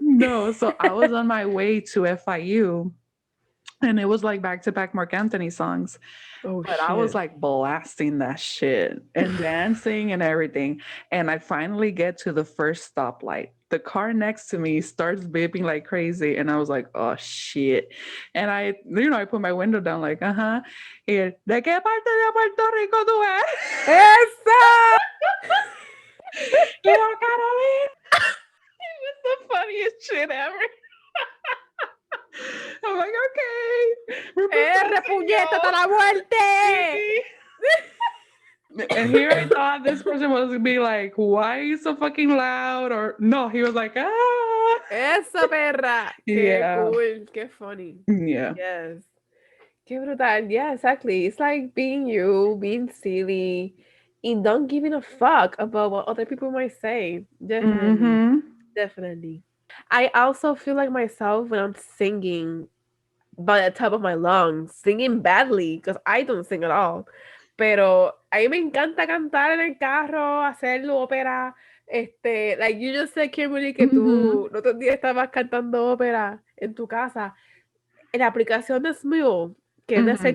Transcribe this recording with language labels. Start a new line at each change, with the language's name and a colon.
English: No, so I was on my way to FIU and it was like back to back Mark Anthony songs. Oh But I was shit. like blasting that shit and dancing and everything. And I finally get to the first stoplight. The car next to me starts beeping like crazy. And I was like, oh shit. And I put my window down, like, uh-huh. And,
Spanish: ¿de qué parte de Puerto Rico tú eres? Esa! Y yo, Caroline.
English: It was the funniest shit ever. I'm like, okay, ¡R representing
Spanish: puñeta hasta
English: y'all.
Spanish: la muerte! Sí.
English: And here I thought this person was gonna be like, why are you so fucking loud? Or no, he was like, ah.
Spanish: Esa perra. Qué
English: Yeah.
Spanish: cool. Qué funny.
English: Yeah. Yes.
Spanish: Qué brutal.
English: Yeah, exactly. It's like being you, being silly, and don't giving a fuck about what other people might say. Definitely. Mm-hmm. Definitely. I also feel like myself when I'm singing by the top of my lungs, singing badly, because I don't sing at all.
Spanish: Pero a mí me encanta cantar en el carro, hacer ópera.
English: Like you just said, Kimberly, que Mm-hmm.
Spanish: tú el otro día estabas cantando ópera en tu casa. En la aplicación de Smule, que es de hacer